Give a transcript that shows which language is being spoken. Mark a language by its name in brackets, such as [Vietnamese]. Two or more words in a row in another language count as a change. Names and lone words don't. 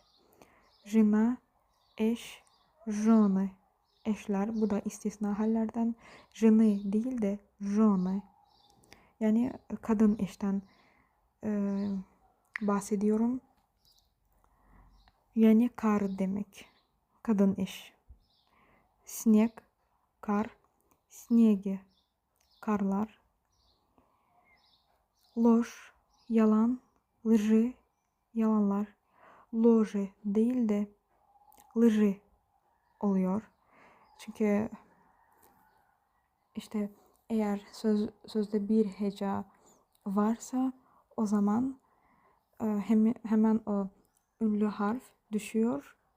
[Turkish] Жена, eş. Жены, eşler. Bu da istisna hallerden. Жены değil de жены. Yani kadın eşten bahsediyorum. Yani kar demek. Kadın eş. Снег, kar. Снеги, karlar. Ложь, yalan. Лжи, yalanlar. Ложи değil de лжи oluyor. Çünkü işte eğer sözde bir heca varsa o zaman hemen o ünlü harf düşüyor.